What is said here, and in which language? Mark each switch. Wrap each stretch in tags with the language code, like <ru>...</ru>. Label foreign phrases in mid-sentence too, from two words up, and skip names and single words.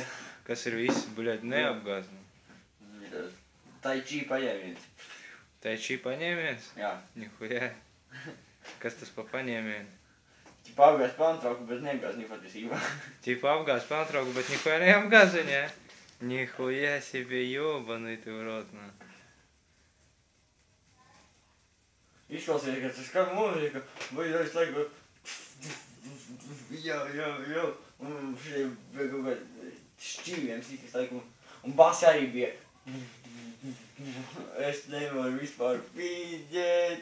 <lv>Kas ir viss, bļaļ, neapgāz, no? Tai chi paņēmiens. Tai chi paņēmiens? Jā. Nihujā. Kas tas pa paņēmienu? Ķipa apgāz pantrauku, bet neapgāz viņa patiesībā. Ķipa apgāz pantrauku, bet nihujā neapgāz viņa?</lv> <ru>Nihujā себе ёбаный ты в рот, на.</ru> <lv>Izklausies, ka tas kā mūzika, vai jau visu laiku jau, un šie bija kaut kādi šķīviem sīkas laiku, un basi arī bija. Es nevaru vispār pīģēt.</lv>